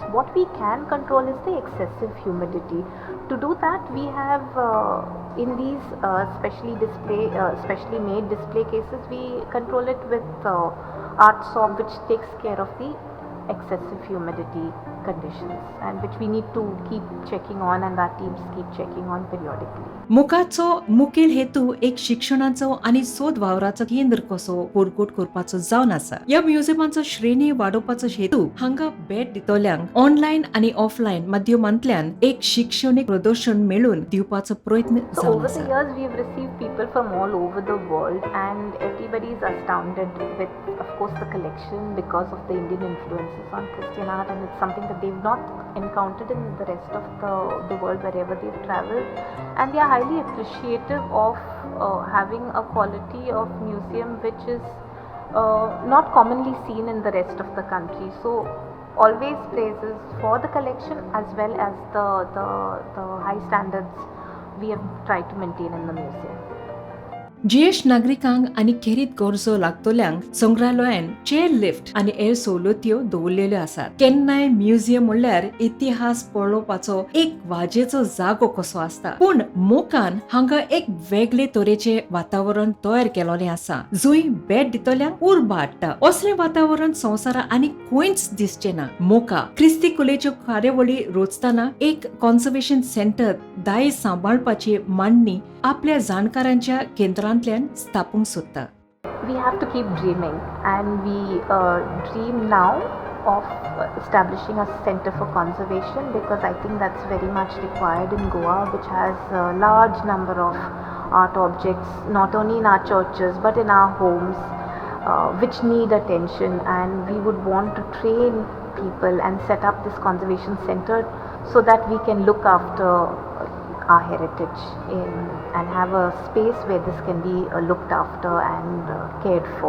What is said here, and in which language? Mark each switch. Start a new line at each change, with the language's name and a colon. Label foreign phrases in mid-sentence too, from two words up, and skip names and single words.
English: What we can control is the excessive humidity. To do that, we have in these specially made display cases, we control it with art soap, which takes care of the excessive humidity conditions, and which we need to keep checking on, and our teams keep checking on periodically.
Konkani: मोकाचो मुखेल हेतू एक शिक्षणाचो आनी सोद वावराचो केंद्र कसो पोरगोट करपाचो जावन आसा. ह्या म्युझियमाचो श्रेणी वाडोवपाचो हेतू हांगा भेट दितल्यांक ऑनलायन आनी ऑफलायन माध्यमांतल्यान एक शिक्षणीक प्रदर्शन मेळून दिवपाचो प्रयत्न जावन आसा.
English: Over the years, we have received people from all over the world, and everybody is astounded with, of course, the collection because of the Indian influences on Christian art, and it's something that they've not encountered in the rest of the world wherever they've traveled, and they are highly appreciative of having a quality of museum which is not commonly seen in the rest of the country. So always praises for the collection as well as the high standards we have tried to maintain in the museum.
Konkani: ज्येष्ठ नागरिकांक आनी खेरीत गरजो लागतल्यांक संग्रहालयान चेअर लिफ्ट आनी एअर सवलत्यो दवरलेल्यो आसात. केन्नाय म्युझियम म्हणल्यार इतिहास पळोवपाचो एक वाजेचो जागो कसो आसता, पूण मोकान हांगा एक वेगळे तरेचे वातावरण तयार केलोलें आसा, जंय भेट दितल्यांक उर्बा हाडटा. असलें वातावरण संवसारांत आनी खंयच दिसचें ना. मोका क्रिस्ती कलेच्यो कार्यावळी रोचतना एक कॉन्झर्वेशन सेंटर दायज सांबाळपाची मांडणी आपल्या जाणकारांच्या केंद्रांतल्यान स्थापूंक सोदता.
English: We have to keep dreaming, and we dream now of establishing a center for conservation, because I think that's very much required in Goa, which has a large number of art objects, not only in our churches but in our homes, which need attention, and we would want to train people and set up this conservation center so that we can look after our heritage and have a space where this can be looked after and cared for.